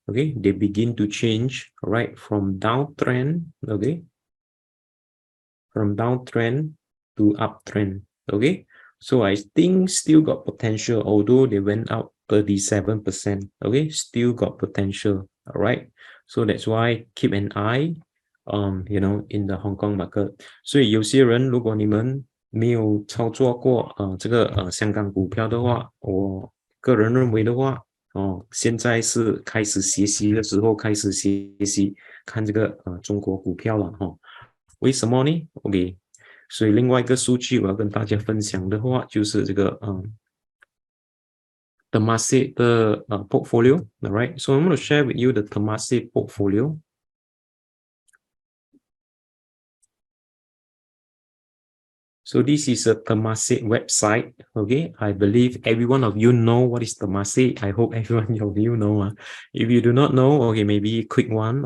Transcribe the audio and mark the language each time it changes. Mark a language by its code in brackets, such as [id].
[en] Okay, they begin to change, all right, from downtrend, okay, from downtrend to uptrend. Okay, so I think still got potential, although they went up 37%. Okay, still got potential. All right, so that's why keep an eye in the Hong Kong market. [zh] 所以有些人，如果你们没有操作过这个香港股票的话，我个人认为的话，现在是开始学习的时候，开始学习看这个中国股票了哈。为什么呢 ？OK， 所以另外一个数据我要跟大家分享的话，就是这个Temasek 的portfolio. [en] All right, so I'm going to share with you the Temasek portfolio. So this is a Temasek website. Okay, I believe every one of you know what is Temasek. I hope every one of you know. If you do not know, okay, maybe quick one.